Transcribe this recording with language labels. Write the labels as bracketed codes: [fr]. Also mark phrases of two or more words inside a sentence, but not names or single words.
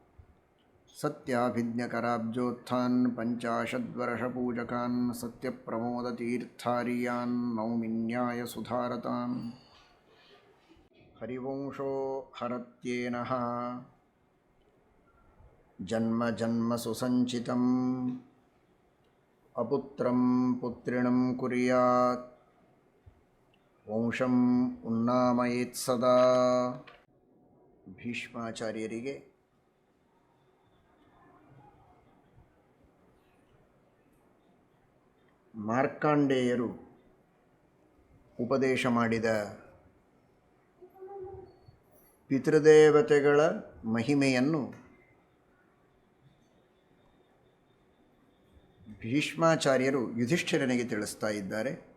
[sa] ಸತ್ಯಾಭಿಜ್ಞಕರಾಬ್ಜೋತ್ಥಾನ್ ಪಂಚಾಶದ್ವರ್ಷಪೂಜಕಾನ್ ಸತ್ಯಪ್ರಮೋದತೀರ್ಥಾರ್ಯಾನ್ ನೌಮಿ ನ್ಯಾಯಸುಧಾರತಾನ್. ಹರಿವಂಶೋ ಹರತ್ಯೇನಃ ಜನ್ಮ ಜನ್ಮಸು ಸಂಚಿತಂ ಅಪುತ್ರಂ ಪುತ್ರಿಣಂ ಕುರ್ಯಾತ್ ವಂಶಂ ಉನ್ನಾಮಯೇತ್ ಸದಾ. [kn] ಭೀಷ್ಮಾಚಾರ್ಯರಿಗೆ ಮಾರ್ಕಾಂಡೇಯರು ಉಪದೇಶ ಮಾಡಿದ ಪಿತೃದೇವತೆಗಳ ಮಹಿಮೆಯನ್ನು ಭೀಷ್ಮಾಚಾರ್ಯರು ಯುಧಿಷ್ಠಿರನಿಗೆ ತಿಳಿಸ್ತಾ ಇದ್ದಾರೆ.